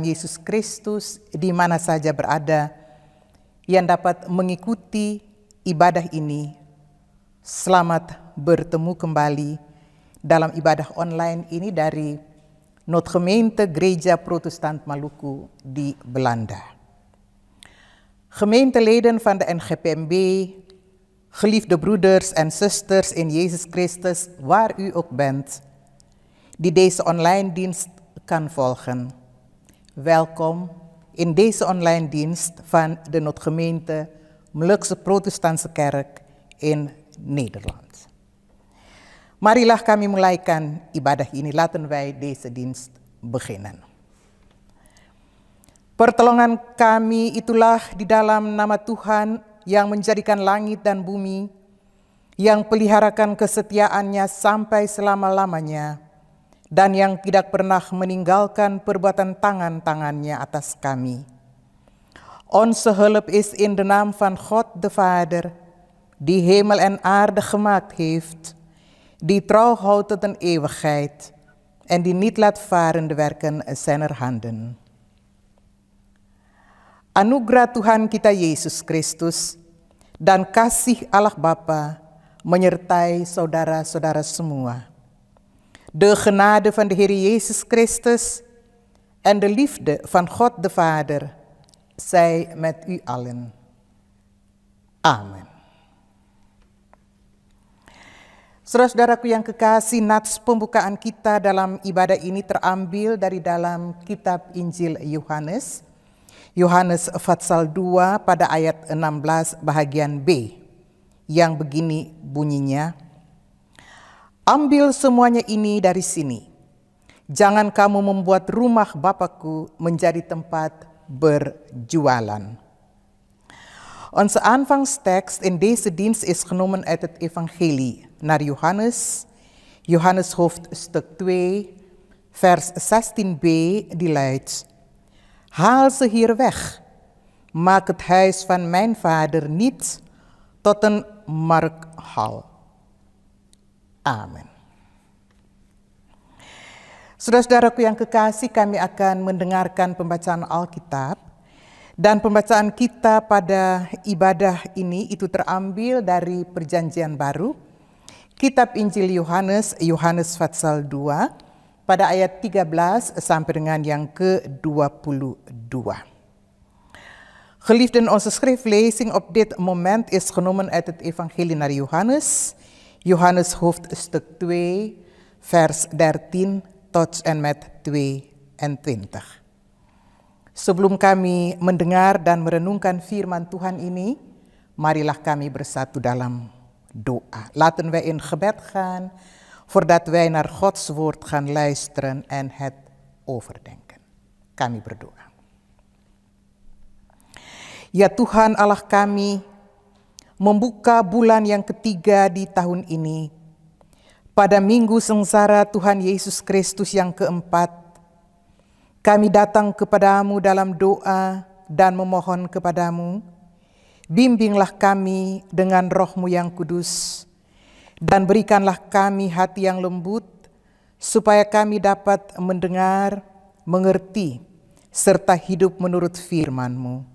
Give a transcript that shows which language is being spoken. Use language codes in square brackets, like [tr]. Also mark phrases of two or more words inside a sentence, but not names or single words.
[id] Yesus Kristus di mana saja berada, yang dapat mengikuti ibadah ini, selamat bertemu kembali dalam ibadah online ini dari Noodgemeente Gereja Protestant Maluku di Belanda. [nl] Gemeenteleden van de NGPMB, geliefde broeders en zusters in Jezus Christus, waar u ook bent, die deze online dienst kan volgen. Welkom in deze online dienst van de Noodgemeente Molukse Protestantse Kerk in Nederland. [id] Marilah kami mulaikan ibadah ini, [nl] laten wij deze dienst beginnen. [id] Pertolongan kami itulah di dalam nama Tuhan yang menjadikan langit dan bumi, yang peliharakan kesetiaannya sampai selama-lamanya, dan yang tidak pernah meninggalkan perbuatan tangan-tangannya atas kami. [nl] Onze hulp is in de naam van God de Vader, die hemel en aarde gemaakt heeft, die trouw houdt tot een eeuwigheid, en die niet laat varen de werken zijner handen. [id] Anugerah Tuhan kita Yesus Kristus dan kasih Allah Bapa menyertai saudara-saudara semua. [nl] De genade van de Heer Jezus Christus en de liefde van God de Vader zij met u allen. [id] Amen. Saudara-saudaraku yang kekasih, nats pembukaan kita dalam ibadah ini terambil dari dalam kitab Injil Yohanes, Yohanes pasal 2 pada ayat 16 bahagian B, yang begini bunyinya, ambil semuanya ini dari sini, jangan kamu membuat rumah Bapakku menjadi tempat berjualan. [nl] Onze aanvangstekst in deze dienst is genomen uit het evangelie naar Johannes, Johannes hoofdstuk 2, vers 16b, die luidt, haal ze hier weg, maak het huis van mijn vader niet tot een markhal. Amen. [id] Saudara-saudaraku yang kekasih, kami akan mendengarkan pembacaan Alkitab, dan pembacaan kita pada ibadah ini itu terambil dari Perjanjian Baru, kitab Injil Yohanes, Yohanes pasal 2, pada ayat 13 sampai dengan yang ke-22. [nl] Geliefden, onze schriftlezing op dit moment is genomen uit het evangelie naar Johannes, Johannes hoofdstuk 2, vers 13 tot en met 22. [id] Sebelum kami mendengar dan merenungkan firman Tuhan ini, marilah kami bersatu dalam doa. [nl] Laten wij in gebed gaan, voordat wij naar Gods woord gaan luisteren en het overdenken. [id] Kami berdoa. Ya Tuhan Allah kami, membuka bulan yang ketiga di tahun ini, pada minggu sengsara Tuhan Yesus Kristus yang keempat, kami datang kepadamu dalam doa dan memohon kepadamu, bimbinglah kami dengan roh-Mu yang kudus, dan berikanlah kami hati yang lembut, supaya kami dapat mendengar, mengerti, serta hidup menurut firman-Mu.